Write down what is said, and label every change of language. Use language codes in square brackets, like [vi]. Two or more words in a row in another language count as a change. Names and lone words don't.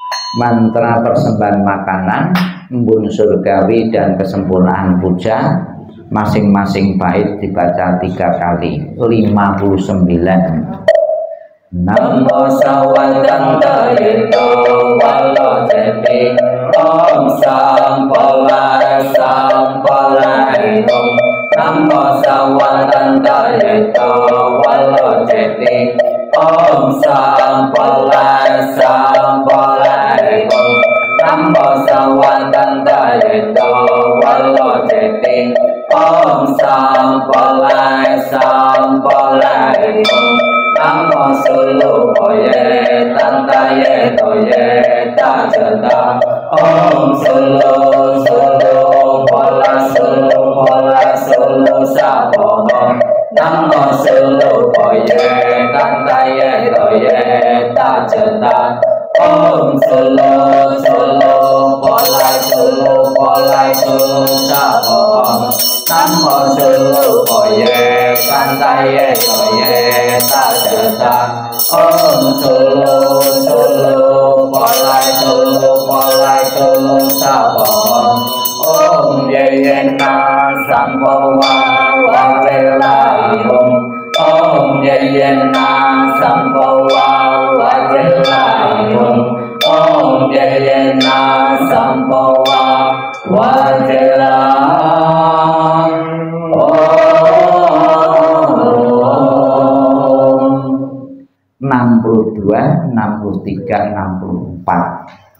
[id] Mantra persembahan makanan, embun surgawi dan kesempurnaan puja masing-masing bait dibaca 3 kali. 59. [sa] Namo Sawatanta Yito Walo Jeti Om Sampolai Sampolai Om Namo Sawatanta Yito Walo Jeti Om Sampolai Sampolai Om Namo Sawatanta Yito Walo Jeti Om Sampolai Sampolai Om Namo Sulu Boye Tantaye Toye Tajata Om Sulu Sulu Bola Sulu Bola Sulu Sabono Namo Sulu Boye Tantaye Toye Tajata Om Sulu Sulu Bola Sulu Bola Sulu Sabono Namo Sulu Boye Tantaye Toye Tajata Om Sulu Sulu Bolai Sulu Bolai Sulu Sabono Om Yeyena Sampowa Wajelaium Om Yeyena Sampowa Wajelaium Om Yeyena Sampowa Wajelaium 62, 63, 64.